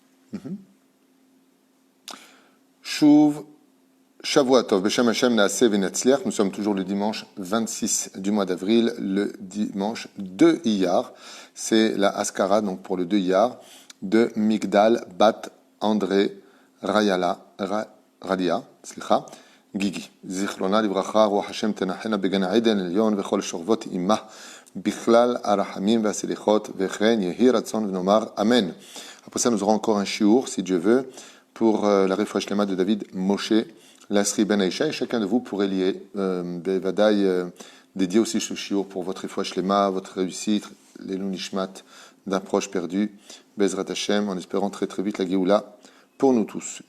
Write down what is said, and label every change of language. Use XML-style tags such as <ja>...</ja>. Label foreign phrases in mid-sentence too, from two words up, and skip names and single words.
<he>שוב שבוע טוב, בשם השם נעשה ונצליח.</he> <fr>Nous sommes toujours le dimanche 26 du mois d'avril, le dimanche de Iyar. C'est la Askara, donc pour le 2 Iyar, de Migdal Bat André Radia, Gigi.</fr> <he>זכרונה לברכה, רוח השם תניחנה בגן עדן עליון, וכל שורבות אמה, בכלל הרחמים והסליחות, וכן יהי רצון ונאמר. Amen.</he> <fr>Après ça, nous aurons encore un shiur, si Dieu veut, pour la</fr> <he>רפואה שלמה</he> <fr>de David Moshe Lasri Ben Aïcha, et chacun de vous pourrait lier des vadaïs dédiés aussi ce shiur pour votre</fr> <he>רפואה שלמה,</he> <fr>votre réussite, les Nishmat d'un proche perdu,</fr> <he>בעזרת השם,</he> <fr>en espérant très très vite la Géoula pour nous tous.</fr>